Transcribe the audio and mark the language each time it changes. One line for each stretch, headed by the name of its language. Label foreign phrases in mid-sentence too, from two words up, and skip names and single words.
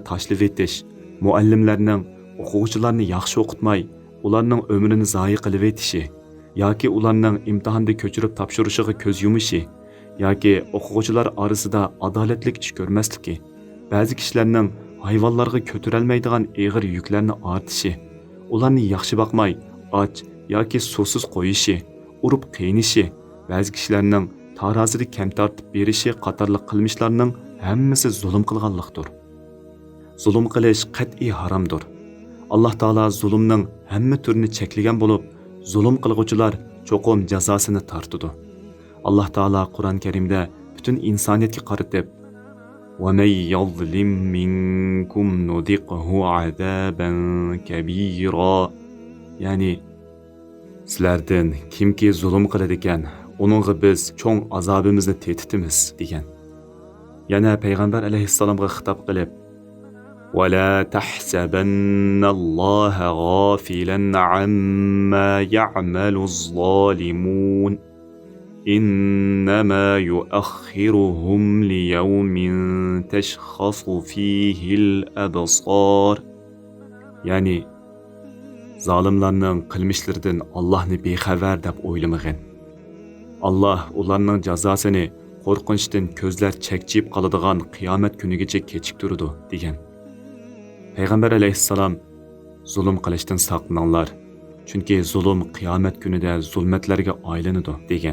Uzbek: tashlab etish, muallimlarning o'quvchilarni yaxshi o'qitmay, ularning umrini zoyi qilib etishi, yoki ularning imtihonda ko'chirib topshirishiga ko'z yumishi, yoki o'quvchilar orasida adolatlik ish ko'rmasligi, ba'zi kishilarning hayvonlarga ko'tarolmaydigan og'ir yuklarni ortishi, ularni yaxshi boqmay, och yoki suvsiz qo'yishi, urib qiynishi, ba'zi kishilarning tarozida kam tortib berishi qatorli qilmishlarning hammasi zulm qilganlikdir. Zulm qilish qat'iy haromdir. Alloh taolo zulmning hamma turini cheklagan bo'lib, zulm qilguvchilar cho'qim jazosini tortadi. Alloh taolo Qur'on Karimda butun insoniyatga qaratib,
Arabic: وَمَنْ يَظْلِمْ مِنْكُمْ نُذِقْهُ عَذَابًا كَبِيرًا.
Uzbek: Yani sizlardan kimki zulm qiladi ekan, uningga biz cho'ng azobimizni tetitimiz degan. Yana payg'ambar alayhissalomga xitob qilib,
Arabic: وَلَا تَحْسَبَنَّ اللَّهَ غَافِلًا عَمَّا يَعْمَلُ الظَّالِمُونَ إِنَّمَا يُؤَخِّرُهُمْ لِيَوْمٍ تَشْخَصُ فِيهِ الْأَبْصَارُ.
Uzbek: Yani zalimlarning qilmishlaridan Allohni bexabar deb o'ylamag'in. Alloh ularning jazosini qo'rqinchdan ko'zlar chakchib qoladigan qiyomat kunigacha kechiktirdi degan. Payg'ambar alayhissalom zulm qilishdan saqlaninglar, chunki zulm qiyomat kunida zulmatlarga aylanadi degan.